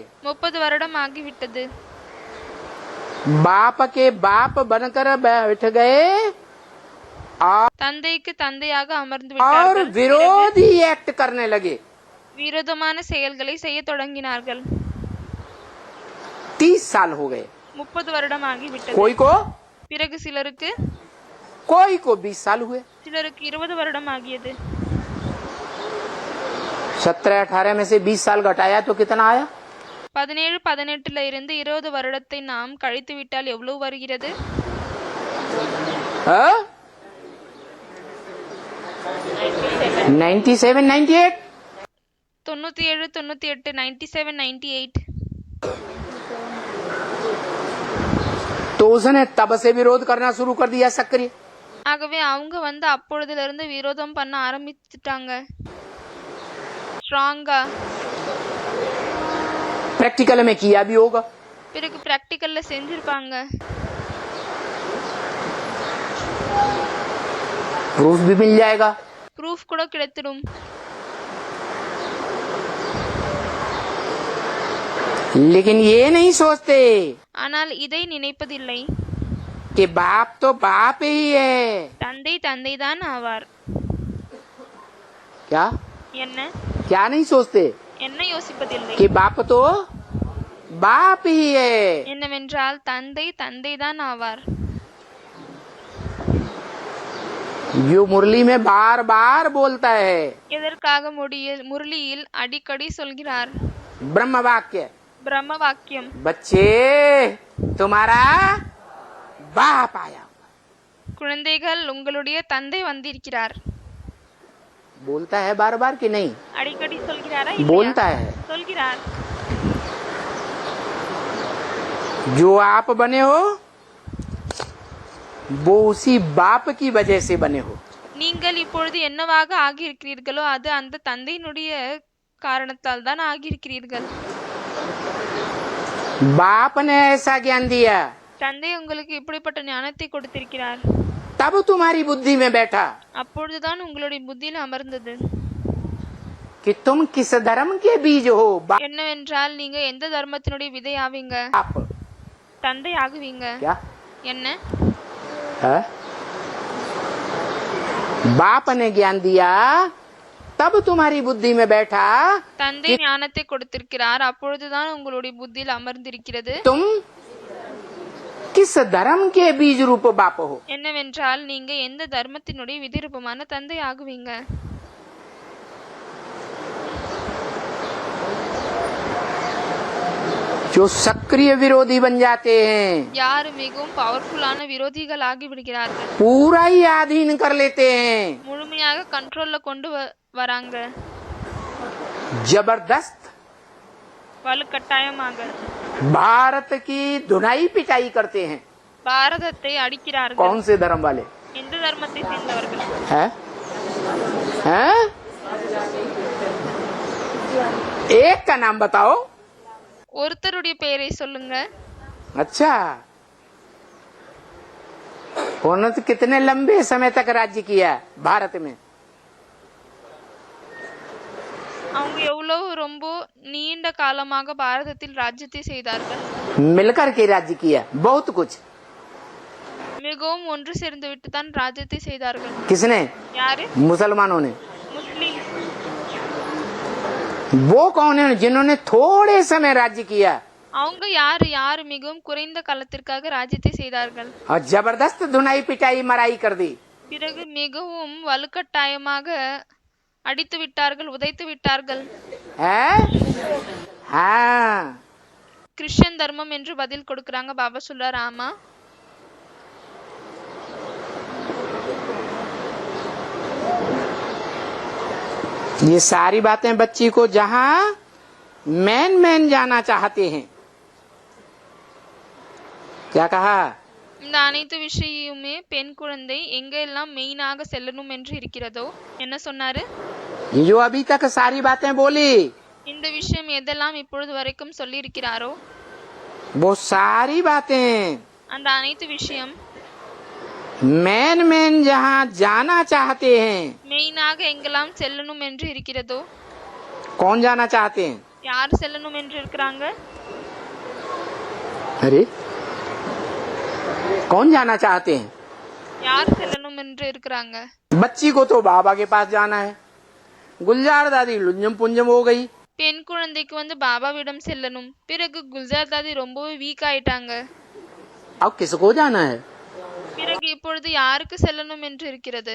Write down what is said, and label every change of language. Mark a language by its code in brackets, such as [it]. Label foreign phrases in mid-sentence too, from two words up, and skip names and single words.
[ta] 30 வருடம் ஆகிவிட்டது. [hi] बाप के बाप बनकर बैठ गए [ta] தந்தைக்கு தந்தையாக அமர்ந்து [hi] और [ta] விட்டார்கள். [hi] विरोधी एक्ट करने लगे. [ta] விரோதமான செயல்களை செய்ய தொடங்கினார்கள். [hi] 30 साल हो गए. [ta] 30 வருடம் ஆகிவிட்டது. [hi] कोई को [ta] பிறகு சிலருக்கு [hi] 20 साल हुए. [ta] சிலருக்கு 20 வருடம் ஆகியது. [hi] 17-18 में से 20 साल घटाया तो कितना आया? [ta] 17-18 இருந்து 20 வருடத்தை நாம் கழித்து விட்டால் எவ்வளவு வருகிறது? [hi] 97-98. [ta] 97-98 97-98. [hi] तो उसने तब से विरोध करना शुरू कर दिया सक्रिय. [ta] ஆகவே அவங்க அப்பொழுதிலிருந்து விரோதம் பண்ண ஆரம்பிச்சிட்டாங்க ஸ்ட்ராங்கா. [hi] प्रैक्टिकल में किया भी होगा. [ta] பிறகு பிராக்டிக்கல்ல செஞ்சிருப்பாங்க. [hi] प्रूफ भी मिल जाएगा. [ta] ப்ரூஃப் கூட கிடைத்திடும். [hi] लेकिन ये नहीं सोचते [ta] ஆனால் இதை நினைப்பதில்லை. [hi] कि बाप तो बाप ही है. [ta] தந்தை தந்தைதான் ஆவார். [hi] क्या [ta] என்ன [hi] क्या नहीं सोचते [ta] என்ன யோசிப்பதில்லை. [hi] कि बाप तो बाप ही है. [ta] என்னவென்றால் தந்தை தந்தைதான் ஆவார். [hi] जो मुरली में बार बार बोलता है [ta] எதற்காக முரளியில் அடிக்கடி சொல்கிறார் [hi] ब्रह्म वाक्य. [ta] பிரம்ம வாக்கியம். [hi] बच्चे तुम्हारा बाप आया. [ta] குழந்தைகள் உங்களுடைய தந்தை வந்திருக்கிறார். [hi] बोलता है बार बार कि नहीं? [ta] அடிக்கடி சொல்கிறாரா? [hi] बोलता है. [ta] சொல்கிறார். [hi] जो आप बने हो वो उसी बाप की वजह से बने हो. [ta] நீங்கள் இப்பொழுது என்னவாக ஆகியிருக்கிறீர்களோ அது அந்த தந்தையினுடைய காரணத்தால் தான் ஆகியிருக்கிறீர்கள். [hi] बाप ने ऐसा ज्ञान दिया [ta] தந்தை உங்களுக்கு இப்படிப்பட்ட ஞானத்தை கொடுத்திருக்கிறார். [hi] तब तुम्हारी बुद्धि में बैठा [ta] அப்பொழுதுதான் உங்களுடைய புத்தியில் அமர்ந்தது [hi] कि तुम किस धर्म के बीज हो. [ta] என்னவென்றால் நீங்க எந்த தர்மத்தினுடைய விதை ஆவீங்க? [hi] बाप [ta] தந்தை ஆகுவீங்க. [hi] क्या [ta] என்ன [hi] है? बाप ने ज्ञान दिया तब तुम्हारी बुद्धि में बैठा [ta] தந்தை ஞானத்தை கொடுத்திருக்கிறார். அப்பொழுதுதான் உங்களுடைய புத்தியில் அமர்ந்திருக்கிறது. [hi] तुम किस धर्म के बीज रूप बाप हो. [ta] என்னவென்றால் நீங்க எந்த தர்மத்தினுடைய விதிரூபமான தந்தை ஆகுவீங்க. [hi] जो सक्रिय विरोधी बन जाते हैं [ta] யாரு மிகவும் பவர்ஃபுல்லான விரோதிகள் ஆகி விடுகிறார்கள். [hi] पूरा ही अधीन कर लेते हैं. [ta] முழுமையாக கண்ட்ரோல்ல கொண்டு வராங்க. [hi] जबरदस्त [ta] வலுக்கட்டாயமாக [hi] भारत की धुनाई पिटाई करते हैं. [ta] பாரதத்தை அடிக்கிறார்கள். [hi] कौन से धर्म वाले [ta] எந்த தர்மத்தை சேர்ந்தவர்கள்? [hi] है? हैं? एक का नाम बताओ. [ta] ஒருத்தருடைய பெயரை சொல்லுங்க. [hi] अच्छा उन्होंने तो कितने लंबे समय तक राज्य किया भारत में. [ta] அவங்க எவ்வளவு ரொம்ப நீண்ட காலமாக பாரதத்தில் ராஜ்யத்தை செய்தார்கள். [hi] मिलकर के राज्य किया बहुत कुछ. [ta] மிகவும் ஒன்று சேர்ந்து விட்டு தான் ராஜ்யத்தை செய்தார்கள். [hi] किसने? [ta] யாரு? [hi] मुसलमानों ने. [ta] முஸ்லிம். [hi] वो कौन है जिन्होंने थोड़े समय राज्य किया [ta] அவங்க யாரு மிகவும் குறைந்த காலத்திற்காக ராஜ்யத்தை செய்தார்கள். [hi] और जबरदस्त धुनाई पिटाई मराई कर दी. [ta] பிறகு மிகவும் வலுக்கட்டாயமாக அடித்து விட்டார்கள், உதைத்து விட்டார்கள். [hi] हाँ [ta] கிறிஸ்டியன் தர்மம் என்று பதில் கொடுக்கறாங்க. பாபா சொல்றார் ஆமா. [hi] ये सारी बातें बच्ची को जहाँ मैन जाना चाहते हैं. क्या कहा? [ta] இந்த அனைத்து விஷயமுமே பெண் குழந்தை எங்க எல்லாம் மெயினாக செல்லணும் என்று இருக்கிறதோ என்ன சொன்னாரு? [hi] ये जो अभी तक सारी बातें बोली [ta] இந்த விஷயம் எதெல்லாம் இப்பொழுது வரைக்கும் சொல்லி இருக்கிறாரோ [hi] वो सारी बातें [ta] அந்த அனைத்து விஷயம் [hi] मैन जहाँ जाना चाहते हैं. [ta] மெயினாக எங்கெல்லாம் செல்லணும் என்று இருக்கிறதோ. [hi] कौन जाना चाहते हैं? [ta] யார் செல்லணும் என்று இருக்கிறாங்க? [hi] अरे कौन जाना चाहते हैं? [ta] யார் செல்லணும் என்று இருக்கிறாங்க? [hi] बच्ची को तो बाबा के पास जाना है. गुलजार दादी लुंजम पुंजम हो गई. [ta] பெண் குழந்தைக்கு பாபாவிடம் செல்லணும். பிறகு குல்ஜார் தாதி ரொம்பவே வீக் ஆயிட்டாங்க. [hi] अब किसको जाना है? [ta] பிறகு இப்பொழுது யாருக்கு செல்லணும் என்று இருக்கிறது?